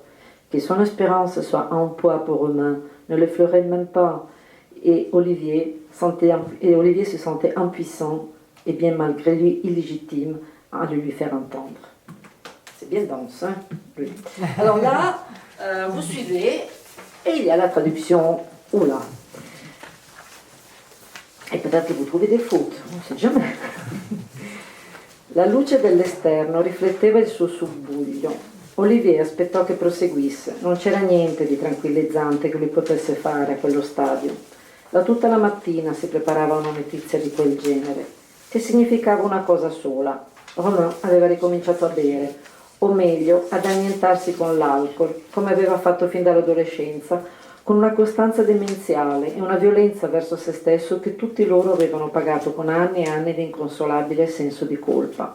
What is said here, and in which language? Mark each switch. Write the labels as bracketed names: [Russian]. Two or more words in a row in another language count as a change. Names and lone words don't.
[French] Que son espérance soit un poids pour Romain ne l'effleurait même pas, et Olivier se sentait impuissant et bien malgré lui illégitime à le lui faire entendre. C'est bien dense, hein, lui. Alors là, vous suivez, et il y a la traduction, oula. E peut-être che vous trouvez des fautes, non si jamais. [Italian] La luce dell'esterno rifletteva il suo subbuglio. Olivier aspettò che proseguisse, non c'era niente di tranquillizzante che lui potesse fare a quello stadio. Da tutta la mattina si preparava una notizia di quel genere, che significava una cosa sola. Romain aveva ricominciato a bere, o meglio, ad annientarsi con l'alcol, come aveva fatto fin dall'adolescenza, con una costanza demenziale e una violenza verso se stesso che tutti loro avevano pagato con anni e anni di inconsolabile senso di colpa.